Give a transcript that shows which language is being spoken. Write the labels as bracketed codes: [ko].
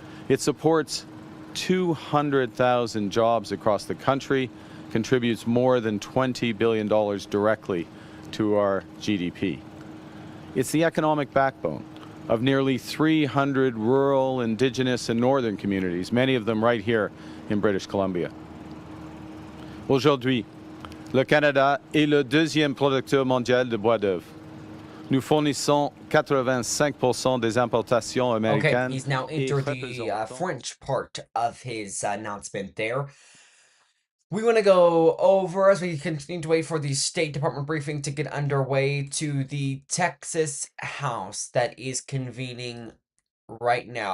[en] It supports 200,000 jobs across the country, contributes more than $20 billion directly to our GDP. It's the economic backbone of nearly 300 rural, Indigenous, and northern communities, many of them right here in British Columbia. [fr] Aujourd'hui, le Canada est le deuxième producteur mondial de bois d'œuvre. Nous fournissons 85% des importations américaines. [en] Okay, he's now entered the French part of his announcement there. We want to go over, as we continue to wait for the State Department briefing to get underway, to the Texas House that is convening right now.